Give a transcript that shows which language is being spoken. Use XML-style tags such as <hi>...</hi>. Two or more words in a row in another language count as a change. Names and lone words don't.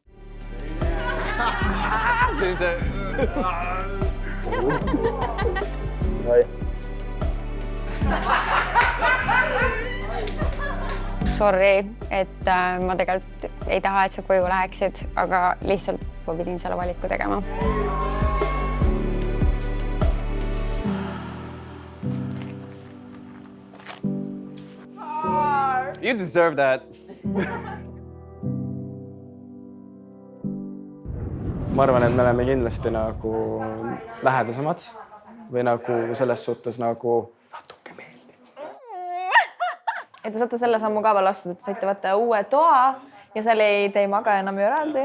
<et>Sorry, et ma tegelikult ei taha, et sa koju läheksid, aga lihtsalt ma pidin selle valiku tegema.</et> <en>You deserve that.</en> <et>Ma arvan, et me oleme kindlasti nagu lähedasemad või nagu selles suhtes nagu natuke meeldib. Et te saate selle sammu ka veel astuda, et saite võtta uue toa ja seal te ei maga enam eraldi.</et>